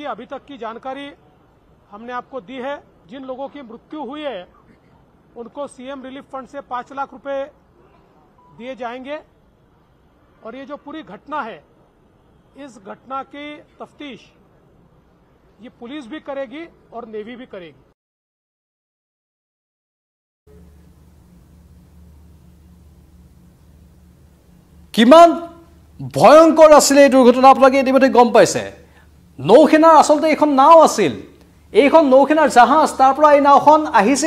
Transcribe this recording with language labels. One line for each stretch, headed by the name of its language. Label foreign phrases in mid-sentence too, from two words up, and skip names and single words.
Hindi: अभी तक की जानकारी हमने आपको दी है। जिन लोगों की मृत्यु हुई है उनको सीएम रिलीफ फंड से 5 लाख रुपए दिए जाएंगे। और ये जो पूरी घटना है, इस घटना की तफ्तीश ये पुलिस भी करेगी और नेवी भी करेगी।
Assamese: কিমান ভয়ংকৰ আছিল এই দুৰ্ঘটনা আপোনালোকে ইতিমধ্যে গম পাইছে। নৌসেনাৰ আচলতে এখন নাও আছিল, এইখন নৌসেনাৰ জাহাজ, তাৰ পৰা এই নাওখন আহিছিল।